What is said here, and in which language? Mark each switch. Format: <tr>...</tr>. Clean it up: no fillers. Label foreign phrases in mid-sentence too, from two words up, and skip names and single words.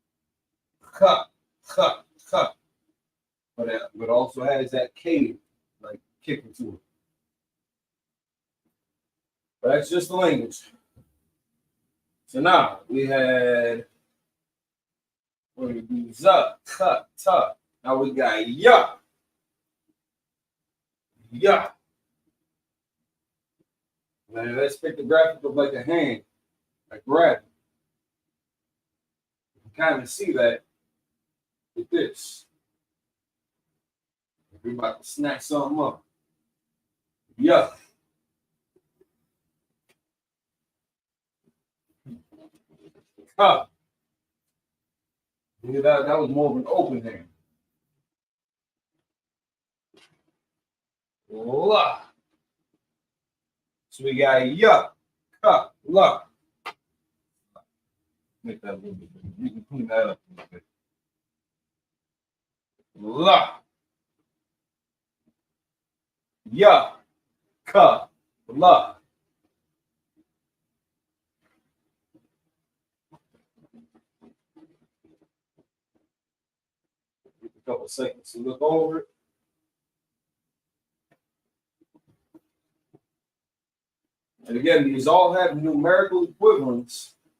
<en>K. But it also has that K like kicking to it. But that's just the language. So now we had we're gonna do za, ka, ta. Now we got ya. Yeah. Now let's pick the graphic of like a hand, like grab. You can kind of see that with this. We're about to snatch something up. Yeah. Huh. Yeah, that was more of an open hand. La. So we got ya, ka, la. Make that a little bit bigger. You can clean that up a little bit. La. Ya, ka, la. A couple seconds to look over it. And again, these all have numerical equivalents.</en>